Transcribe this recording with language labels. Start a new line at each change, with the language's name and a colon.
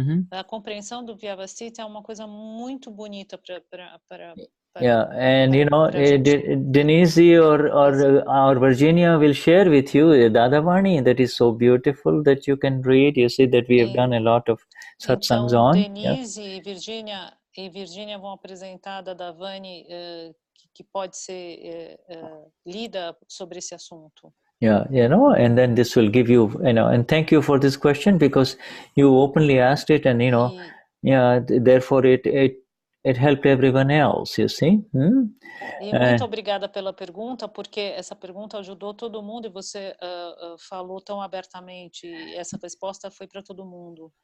Portuguese: A compreensão do Vyavasthita é uma coisa muito bonita para
English: and Denise or Virginia will share with you Dadavani that is so beautiful that you can read. You see that we have done a lot of satsangs on.
Portuguese: Denise e Virginia vão apresentar a Dadavani que pode ser lida sobre esse assunto.
English: Yeah, and then this will give you, and thank you for this question because you openly asked it, and therefore it helped everyone else, you see.
Portuguese: E muito obrigada pela pergunta, porque essa pergunta ajudou todo mundo e você falou tão abertamente. E essa resposta foi para todo mundo.